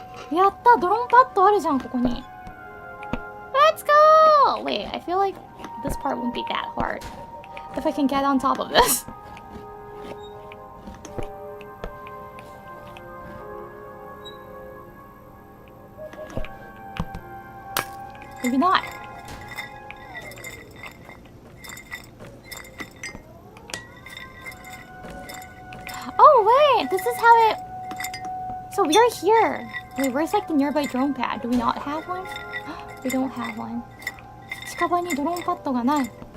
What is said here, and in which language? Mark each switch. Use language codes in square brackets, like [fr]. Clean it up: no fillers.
[ja] やった、ドローンパッドあるじゃん、ここに。 [en] Let's go! Wait, I feel like this part won't be that hard. If I can get on top of this. Maybe not. Oh wait, this is how it... So we're here. Wait, where's like the nearby drone pad? Do we not have one? We don't have one. [ja] 近場にドローンパッドがない。